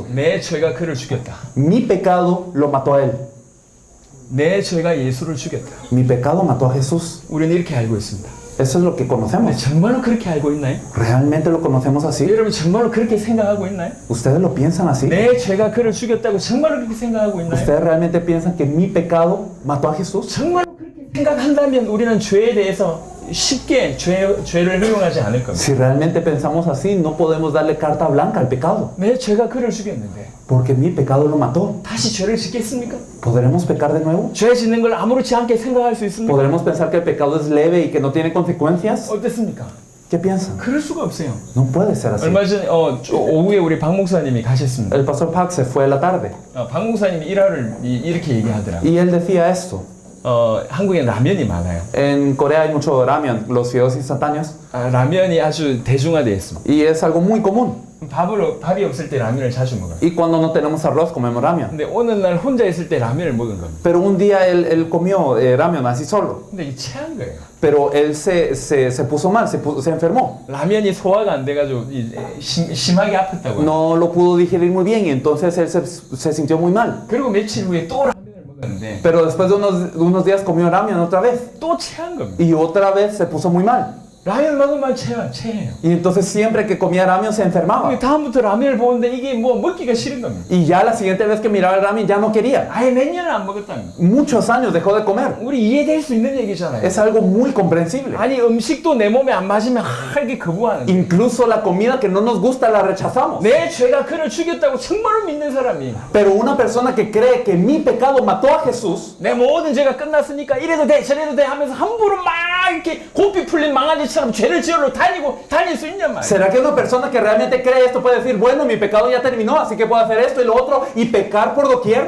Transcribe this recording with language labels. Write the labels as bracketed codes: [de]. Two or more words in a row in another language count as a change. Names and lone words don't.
[ko] 내 죄가 그를 죽였다. [es] Mi pecado lo mató a él. [ko] 내 죄가 예수를 죽였다. [es] Mi pecado mató a Jesús. [ko] 우리는 이렇게 알고 있습니다. [es] Eso es lo que [ko] 근데 [es] conocemos. [ko] 정말로 그렇게 알고 있나요? [es] ¿Realmente lo conocemos así? [ko] 여러분 정말로 그렇게 생각하고 있나요? [es] ¿Ustedes lo piensan así? [ko] 내 죄가 그를 죽였다고 정말로 그렇게 생각하고 있나요? [es] ¿Ustedes realmente piensan que mi pecado mató a Jesús? [ko] 정말로 그렇게 생각한다면 우리는 죄에 대해서 쉽게 죄를 허용하지 않을 겁니다. [es] Si realmente pensamos así, no podemos darle carta blanca al pecado. [ko] 내 죄가 그를 죽였는데 [es] Porque mi pecado lo mató. [ko] 다시 죄를 짓겠습니까? [es] ¿Podremos pecar de nuevo? [ko] 죄 짓는 걸 아무렇지 않게 생각할 수 있습니까? [es] ¿Podremos pensar que el pecado es leve y que no tiene consecuencias? [ko] 어떻습니까? [es] ¿Qué piensan? [ko] 그럴 수가 없어요. [es] No puede ser así. [ko] 얼마 전에 오후에 우리 박 목사님이 가셨습니다. [es] El pastor Pac se fue a la tarde [ko] 박 목사님이 일화를 이렇게 얘기하더라고요. [es] y él decía esto. [ko] 한국엔 라면이 많아요. [es] En Corea hay mucho ramen, los fideos instantáneos, [ko] 라면이 아주 대중화되어 있습니다. [es] y es algo muy común. [ko] 밥이 없을 때 라면을 자주 먹어요. [es] Y cuando no tenemos arroz, comemos ramen. [ko] 근데 어느 날 혼자 있을 때 라면을 먹은 겁니다. [es] Pero un día él comió ramen así solo. [ko] 근데 이게 체한 거예요. [es] Pero él se puso mal, se enfermó. [ko] 라면이 소화가 안 돼가지고 심하게 아팠다고요. [es] No lo pudo digerir muy bien y entonces él se sintió muy mal. [ko] 그리고 며칠 후에 또 라면을 먹었는데 [es] Pero después de unos días comió ramen otra vez. [ko] 또 체한 겁니다. [es] Y otra vez se puso muy mal. [ko] 라면 먹으면 체해요. [es] Y entonces siempre que comía ramen se enfermaba. [ko] 근데 다음부터 라면을 보는데 이게 뭐 먹기가 싫은 겁니다. [es] Y ya la siguiente vez que miraba el ramen ya no quería. [ko] 아예 몇 년을 안 먹었다는 거. [es] Muchos años dejó de comer. [ko] 우리 이해될 수 있는 얘기잖아요. [es] Es algo muy comprensible. [ko] 아니 음식도 내 몸에 안 맞으면 이게 거부하는 거예요. [es] Incluso la comida que no nos gusta la rechazamos. [ko] 내 죄가 그를 죽였다고 정말로 믿는 사람이 [es] Pero una persona que cree que mi pecado mató a Jesús, [ko] 내 모든 죄가 끝났으니까 이래도 돼 저래도 돼 하면서 함부로 막 이렇게 고삐 풀린 망아지처럼 죄를 지으러 다닐 수 있냔 말이야. [es] ¿será que una persona que realmente cree esto puede decir, bueno, mi pecado ya terminó, así que puedo hacer esto y lo otro y pecar por doquier?